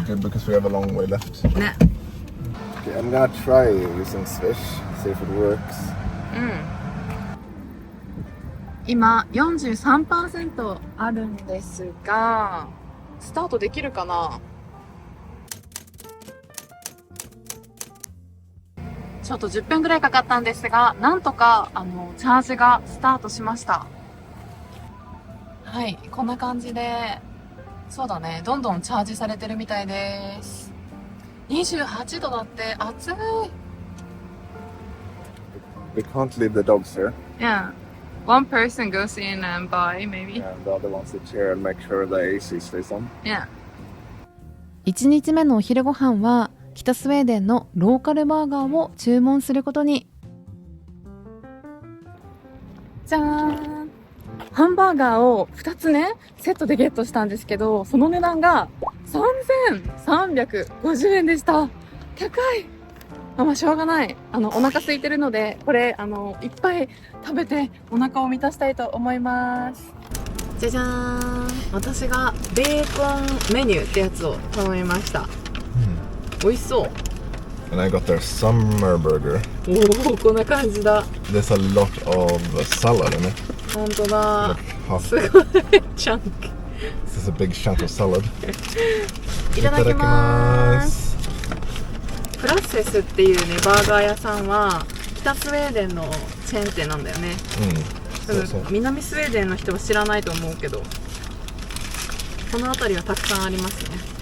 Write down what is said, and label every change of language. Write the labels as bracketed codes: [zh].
[en] It's good because we have a long way left. [ja] ね。 [en] Okay, I'm gonna try using Swish, see if it works. [ja] 今 43% あるんですが、スタートできるかな。チちょっと10分ぐらいかかったんですが、なんとかチャージがスタートしました。はい、こんな感じで、そうだね、どんどんチャージされてるみたいです。 28度だって暑い。 [en] We can't leave the dogs here. Yeah. One person goes in and buy, maybe. And the other one sits here and make sure the AC stays on. Yeah. [ja] 1日目のお昼ご飯は北スウェーデンのローカルバーガーを注文することに。じゃーん。ハンバーガーを2つね、セットでゲットしたんですけど、その値段が3350円でした。高い。まあしょうがない。お腹空いてるので、これ、いっぱい食べてお腹を満たしたいと思います。じゃじゃーん。私がベーコンメニューってやつを頼みました。美味しそう。 [en] And I got their summer burger. [ja] おお、こんな感じだ。 [en] There's a lot of salad in it. [ja] 本当だ。 [en] Half. [ja] すごいチャンク。 [en] This is a big chunk of salad. [ja] いただきます。プラッセスっていうね、バーガー屋さんは北スウェーデンのチェーン店なんだよね。そうそう。南スウェーデンの人は知らないと思うけど、この辺りはたくさんありますね。